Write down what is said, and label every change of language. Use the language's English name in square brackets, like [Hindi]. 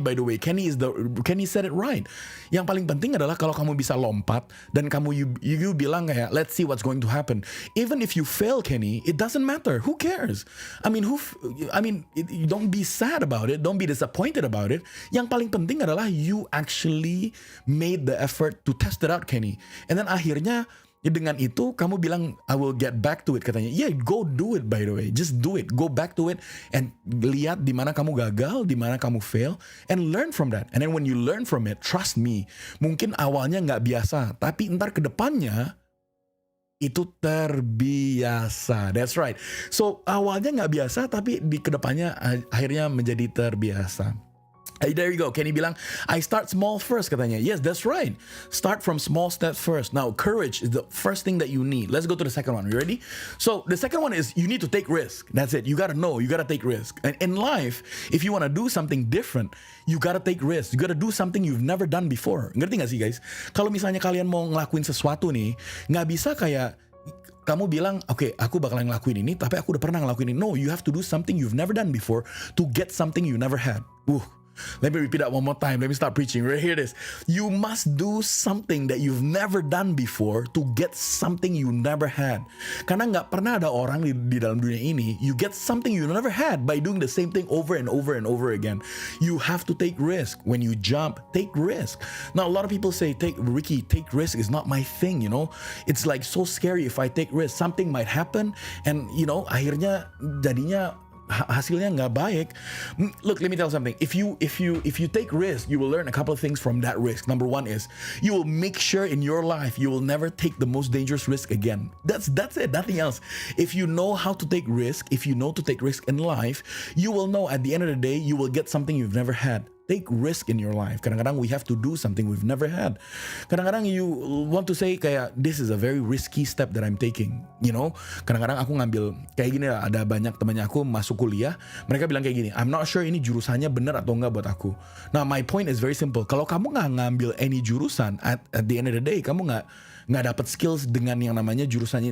[English] By the way, Kenny said it right. [Indonesian] Yang paling penting adalah kalau kamu bisa lompat dan kamu you bilang kayak [English] let's see what's going to happen. Even if you fail, Kenny, it doesn't matter. Who cares? I mean, don't be sad about it. Don't be disappointed about it. [Indonesian] Yang paling penting adalah [English] you actually made the effort to test it out, Kenny. And then [Indonesian] akhirnya dengan itu kamu bilang [English] I will get back to it katanya. Yeah, go do it by the way. Just do it. Go back to it and [Indonesian] lihat di mana kamu gagal, di mana kamu fail [English] and learn from that. And then when you learn from it, trust me, [Indonesian] mungkin awalnya nggak biasa, tapi ntar ke depannya itu terbiasa. [English] That's right. [Indonesian] So awalnya nggak biasa, tapi di kedepannya akhirnya menjadi terbiasa. [English] There you go. Kenny bilang, I start small first katanya. Yes, that's right. Start from small steps first. Now, courage is the first thing that you need. Let's go to the second one. You ready? So the second one is you need to take risk. That's it. You gotta know. You gotta take risk. And in life, if you wanna do something different, you gotta take risk. You gotta do something you've never done before. [Indonesian] Ngerti gak sih guys? Kalau misalnya kalian mau ngelakuin sesuatu nih, nggak bisa kayak kamu bilang, okay, aku bakalan ngelakuin ini, tapi aku udah pernah ngelakuin ini. [English] No, you have to do something you've never done before to get something you never had. Let me repeat that one more time. Let me start preaching. Right here it is. You must do something that you've never done before to get something you never had. [Indonesian] Karena nggak pernah ada orang di dalam dunia ini, [English] you get something you never had by doing the same thing over and over and over again. You have to take risk. When you jump, take risk. Now, a lot of people say, Ricky, take risk is not my thing, you know. It's like so scary if I take risk. Something might happen and, [Indonesian] akhirnya jadinya hasilnya nggak baik. [English] Look, let me tell you something. If you take risk, you will learn a couple of things from that risk. Number one is you will make sure in your life you will never take the most dangerous risk again. That's it. Nothing else. If you know how to take risk, if you know to take risk in life, you will know at the end of the day you will get something you've never had. Take risk in your life. [Indonesian] Kadang-kadang [English] we have to do something we've never had. [Indonesian] Kadang-kadang [English] you want to say kayak this is a very risky step that I'm taking. [Indonesian] Kadang-kadang aku ngambil kayak gini lah. Ada banyak temannya aku masuk kuliah. Mereka bilang kayak gini, [English] I'm not sure [Indonesian] ini jurusannya benar atau enggak buat aku. Nah, [English] my point is very simple. [Indonesian] Kalau kamu nggak ngambil any jurusan, [English] at the end of the day, [Indonesian] kamu nggak nggak dapat skills dengan yang namanya jurusannya.